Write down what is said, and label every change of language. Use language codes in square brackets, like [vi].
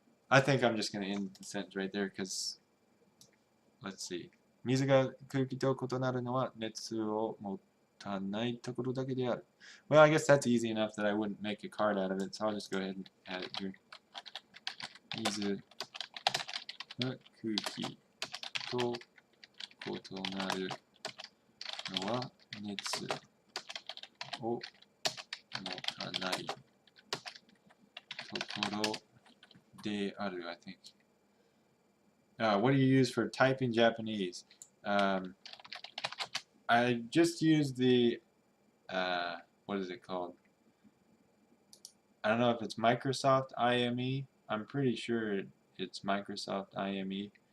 [en] I think I'm just going to end the sentence right there because, let's see. [ja] 水が空気と異なるのは熱を持たないところだけである. [en] Well, I guess that's easy enough that I wouldn't make a card out of it, so I'll just go ahead and add it here. [ja] 水が空気と異なるのは熱を持たないところである, [en] I think. What do you use for typing Japanese? I just use the, what is it called? I don't know if it's Microsoft IME. I'm pretty sure it's Microsoft IME.